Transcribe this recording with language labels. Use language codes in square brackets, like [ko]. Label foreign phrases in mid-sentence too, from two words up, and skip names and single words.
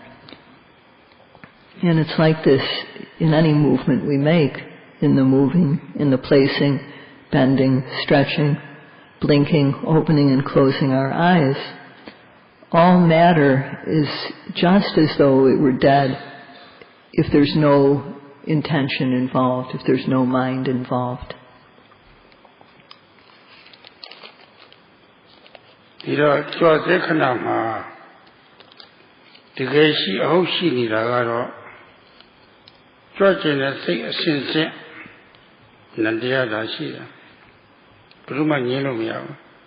[en] And it's like this in any movement we make, in the moving, in the placing, bending, stretching, blinking, opening and closing our eyes. All matter is just as though it were dead if there's no intention involved, if there's no mind involved. [my] ဒီတော့ကြွစေခဏမှာတကယ်ရှိအဟုတ်ရှိနေတာကတော့ကြွကျင်တဲ့စိတ်အစဉ်စဉ်နန္တရားသာရှိတယ်ဘယ်သူမှငြင်းလို့မရဘူး